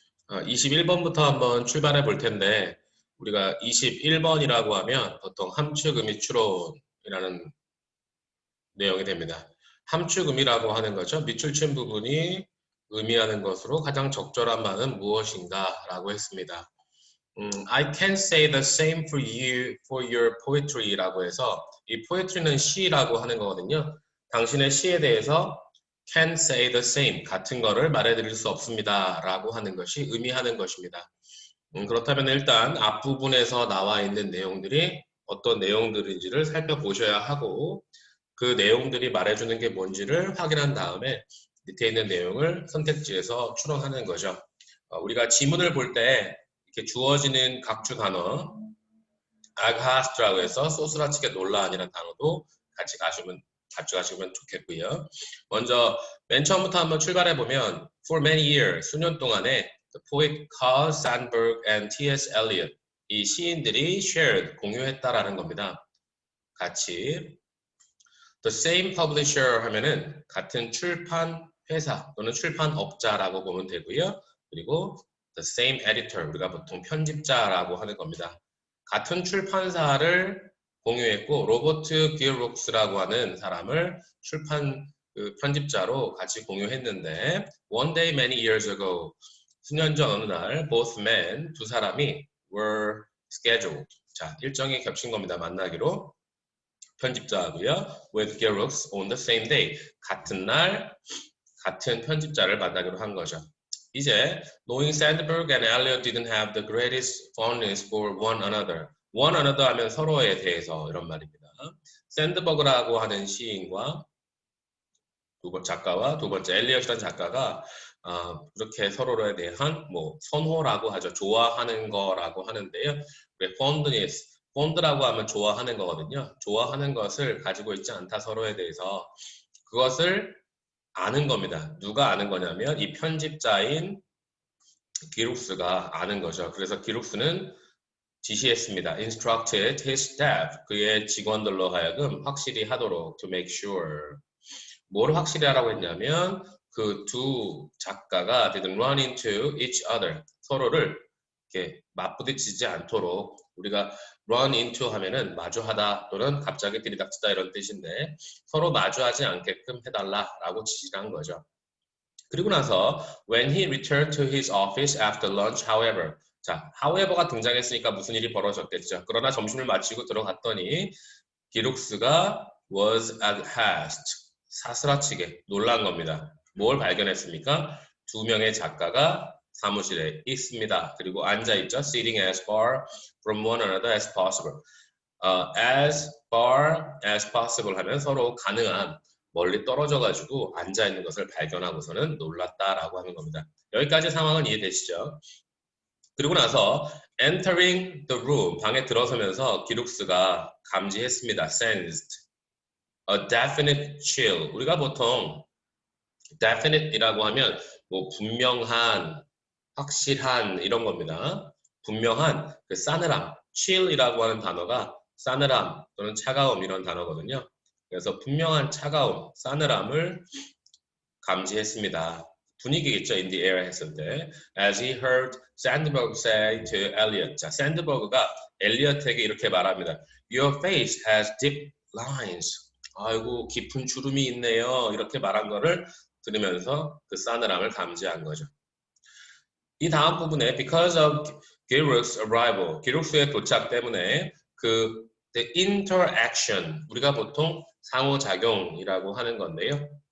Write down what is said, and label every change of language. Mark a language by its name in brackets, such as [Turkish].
[Korean] 21번부터 한번 출발해 볼 텐데, 우리가 21번이라고 하면 보통 함축의미 추론이라는 내용이 됩니다. 함축의미라고 하는 거죠. 밑줄친 부분이 의미하는 것으로 가장 적절한 말은 무엇인가 라고 했습니다. [English] I can say the same for you for your poetry [Korean] 라고 해서 이 poetry는 시라고 하는 거거든요. 당신의 시에 대해서 [English] can say the same [Korean] 같은 거를 말해드릴 수 없습니다 라고 하는 것이 의미하는 것입니다. 그렇다면 일단 앞부분에서 나와 있는 내용들이 어떤 내용들인지를 살펴보셔야 하고 그 내용들이 말해주는 게 뭔지를 확인한 다음에 밑에 있는 내용을 선택지에서 추론하는 거죠. 우리가 지문을 볼 때 이렇게 주어지는 각주 단어 아가스트라고 해서 소스라치게 놀라안이라는 단어도 같이 가져가시면 좋겠고요. 먼저 맨 처음부터 한번 출발해 보면 [English] For many years, [Korean] 수년 동안에 [English] the poet Carl Sandburg and T.S. [Korean] Eliot 이 시인들이 shared, 공유했다라는 겁니다. 같이 [English] The same publisher [Korean] 하면은 같은 출판 회사 또는 출판업자라고 보면 되고요. 그리고 [English] the same editor, [Korean] 우리가 보통 편집자라고 하는 겁니다. 같은 출판사를 공유했고 로버트 기어룩스라고 하는 사람을 출판 편집자로 같이 공유했는데 [English] one day many years ago, [Korean] 수년 전 어느 날 [English] both men, [Korean] 두 사람이 [English] were scheduled, [Korean] 자 일정이 겹친 겁니다. 만나기로. 편집자하고요. [English] with Gerox on the same day. [Korean] 같은 날 같은 편집자를 만나기로 한 거죠. [English] 이제 knowing Sandberg and Eliot didn't have the greatest fondness for one another. one another [Korean] 하면 서로에 대해서 이런 말입니다. 샌드버그라고 하는 시인과 작가와 두 번째 엘리엇이라는 작가가 그렇게 서로에 대한 선호라고 하죠. 좋아하는 거라고 하는데요. fondness 폰드라고 하면 좋아하는 거거든요. 좋아하는 것을 가지고 있지 않다 서로에 대해서 그것을 아는 겁니다. 누가 아는 거냐면 이 편집자인 기룩스가 아는 거죠. 그래서 기룩스는 지시했습니다. [English] Instructed his staff, [Korean] 그의 직원들로 하여금 확실히 하도록 [English] to make sure. [Korean] 뭘 확실히 하라고 했냐면 그 두 작가가 [English] didn't run into each other, [Korean] 서로를 이렇게 맞부딪히지 않도록 우리가 run into 하면은 마주하다 또는 갑자기 들이닥치다 이런 뜻인데 서로 마주하지 않게끔 해달라라고 지시를 한 거죠. [English] 그리고 나서 when he returned to his office after lunch, however, 자, however가 [Korean] 등장했으니까 무슨 일이 벌어졌겠죠. 그러나 점심을 마치고 들어갔더니 기룩스가 [English] was aghast, [Korean] 사스라치게 놀란 겁니다. 뭘 발견했습니까? 두 명의 작가가 사무실에 있습니다. 그리고 앉아있죠. [English] Sitting as far from one another as possible. As far as possible [Korean] 하면 서로 가능한 멀리 떨어져가지고 앉아있는 것을 발견하고서는 놀랐다라고 하는 겁니다. 여기까지 상황은 이해되시죠? 그리고 나서 [English] entering the room, [Korean] 방에 들어서면서 기룩스가 감지했습니다. [English] sensed a definite chill. [Korean] 우리가 보통 definite이라고 하면 분명한, 확실한 이런 겁니다. 분명한 그 싸늘함, chill이라고 하는 단어가 싸늘함 또는 차가움 이런 단어거든요. 그래서 분명한 차가움, 싸늘함을 감지했습니다. 분위기겠죠, [English] in the air [Korean] 했을 때. [English] As he heard Sandberg say to Eliot. [Korean] 자, 샌드버그가 엘리엇에게 이렇게 말합니다. [English] Your face has deep lines. [Korean] 아이고, 깊은 주름이 있네요. 이렇게 말한 거를 들으면서 그 싸늘함을 감지한 거죠. 이 다음 부분에 [English] because of Giroux arrival, [Korean] 기룩스의 도착 때문에 그 [English] the interaction, [Korean] 우리가 보통 상호작용이라고 하는 건데요.